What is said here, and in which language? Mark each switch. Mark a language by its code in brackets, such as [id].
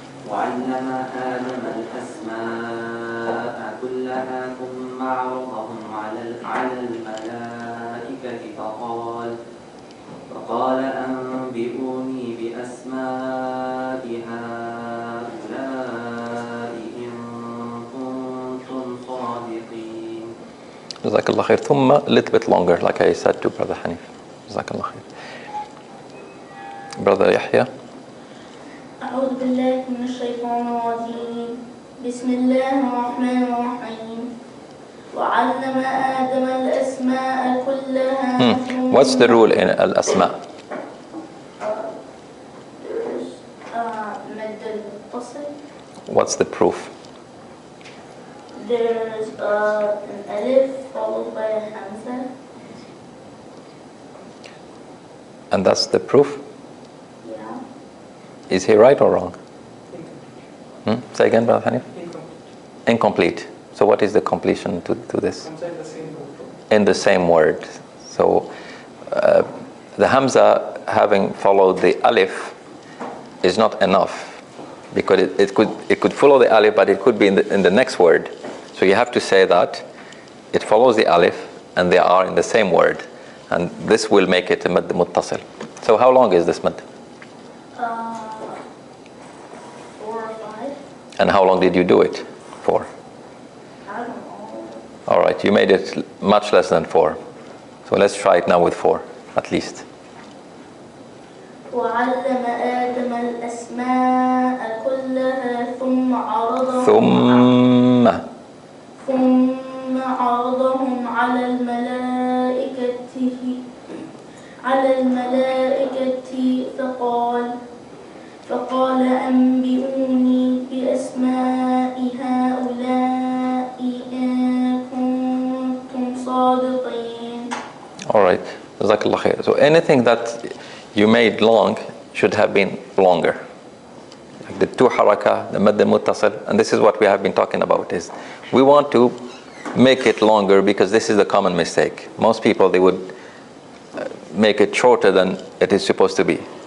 [ar] وعلم آدم الأسماء كلها ثم عرضهم على الملائكة فقال أنبئوني بأسماء هؤلاء إن كنتم صادقين. Jazakallah khair. [en] Thumma, a little bit longer, like I said to Brother Hanif. [ar] Jazakallah khair. Brother Yahya. أعوذ بالله من الشيطان الرجيم بسم الله الرحمن الرحيم وعلم آدم الأسماء كلها. [en] What's the rule in al-asma? There's مد المتصل. What's the proof? There's an alif followed by a hamza. And that's the proof? Yeah. Is he right or wrong? Say again, Brother Hanif? Incomplete. So what is the completion to this? In the same word. So the hamza having followed the alif is not enough, because it could follow the alif, but it could be in the next word. So you have to say that it follows the alif and they are in the same word, and this will make it a mad muttasil. So how long is this mad? 4 or 5. And how long did you do it for? I don't know. All right, you made it much less than 4. So let's try it now with 4, at least. [ar] وعلم آدم الأسماء كلها ثم عرضهم ثم عرضهم على الملائكة فقال أنبئوني بأسماء هؤلاء إن كنتم صادقين. [en] All right, Jazakallah khair. So anything that you made long should have been longer. Like the 2 haraka, the mad al-muttasil, and this is what we have been talking about, is we want to make it longer because this is the common mistake. Most people, they would make it shorter than it is supposed to be.